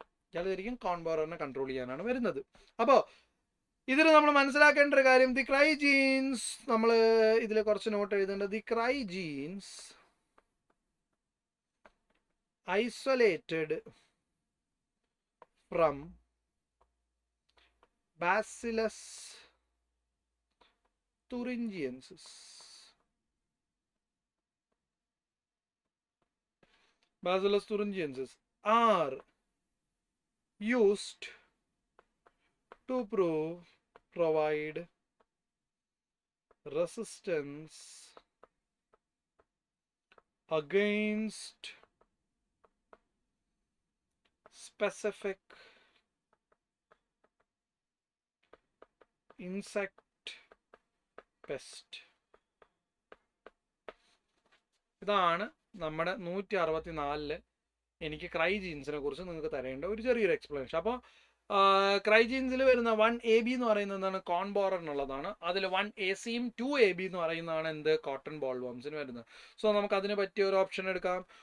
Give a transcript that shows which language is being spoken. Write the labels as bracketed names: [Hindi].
[Malayalam] ഇയാൾ ശരിക്കും കോൺബോററിനെ കൺട്രോൾ ചെയ്യാനാണ് വരുന്നത്. അപ്പോൾ ഇതിൽ നമ്മൾ മനസ്സിലാക്കേണ്ട ഒരു കാര്യം, ദി ക്രൈജീൻസ്, നമ്മൾ ഇതിൽ കുറച്ച് നോട്ട് എഴുതേണ്ടത്, [English] The cry genes isolated from Bacillus thuringiensis. Bacillus thuringiensis are used to provide resistance against specific insect pest. [Malayalam] ഇതാണ് നമ്മുടെ 164 എനിക്ക് ക്രൈജീൻസിനെ കുറിച്ച് നിങ്ങൾക്ക് തരേണ്ട ഒരു ചെറിയൊരു എക്സ്പ്ലനേഷൻ. അപ്പോൾ ക്രൈജീൻസിൽ വരുന്ന 1 AB എന്ന് പറയുന്നത് എന്താണ്? കോൺബോറർ എന്നുള്ളതാണ്. അതിൽ 1 AC-യും 2 AB എന്ന് പറയുന്നതാണ് എന്ത്? കോട്ടൺ ബോൾവർംസിന് വരുന്നത്. സോ നമുക്ക് അതിന് പറ്റിയ ഒരു ഓപ്ഷൻ എടുക്കാം.